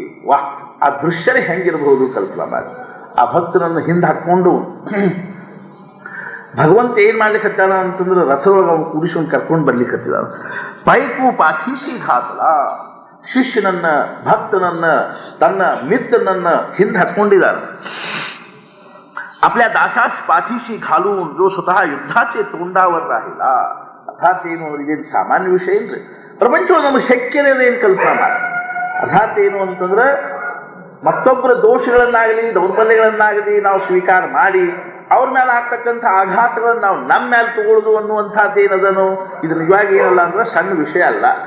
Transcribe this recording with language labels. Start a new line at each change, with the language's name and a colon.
Kannada: ವಾಹ್, ಆ ದೃಶ್ಯನೇ ಹೆಂಗಿರಬಹುದು ಕಲ್ಪನಾ ಮಾಡಿ. ಆ ಭಕ್ತನನ್ನು ಹಿಂದೆ ಹಾಕ್ಕೊಂಡು ಭಗವಂತ ಏನು ಮಾಡ್ಲಿಕ್ಕತ್ತಾನ ಅಂತಂದ್ರೆ ರಥದೊಳಗೆ ಅವ್ನು ಕೂಡಿಸ್ಕೊಂಡು ಕರ್ಕೊಂಡು ಬರ್ಲಿಕ್ಕತ್ತಿದ.
Marathi: ಪೈಕು ಪಾಠೀಸಿ ಘಾತಲ,
Kannada: ಶಿಷ್ಯನನ್ನ ಭಕ್ತನನ್ನ ತನ್ನ ಮಿತ್ರನನ್ನ ಹಿಂದೆ ಹಾಕೊಂಡಿದ್ದಾರೆ.
Marathi: आपल्या दासास पाठीशी घालून जो स्वतः युद्धाचे तोंडावर राहिला.
Kannada: अर्थात ಏನು ಇದೇನು ಸಾಮಾನ್ಯ ವಿಷಯ ಏನ್ರಿ, ಪ್ರಪಂಚವನ್ನು ನಮಗೆ ಶಕ್ಯನೇ ಏನು ಕಲ್ಪನಾ ಮಾಡಿ. ಅರ್ಥಾತ್ ಏನು ಅಂತಂದ್ರೆ ಮತ್ತೊಬ್ಬರ ದೋಷಗಳನ್ನಾಗಲಿ ದೌರ್ಬಲ್ಯಗಳನ್ನಾಗಲಿ ನಾವು ಸ್ವೀಕಾರ ಮಾಡಿ ಅವ್ರ ಮೇಲೆ ಆಗ್ತಕ್ಕಂಥ ಆಘಾತಗಳನ್ನು ನಾವು ನಮ್ಮ ಮೇಲೆ ತಗೊಳ್ಳೋದು ಅನ್ನುವಂಥದ್ದು ಏನದನು, ಇದು ನಿಜವಾಗಿ ಏನಲ್ಲ ಅಂದ್ರೆ ಸಣ್ಣ ವಿಷಯ ಅಲ್ಲ.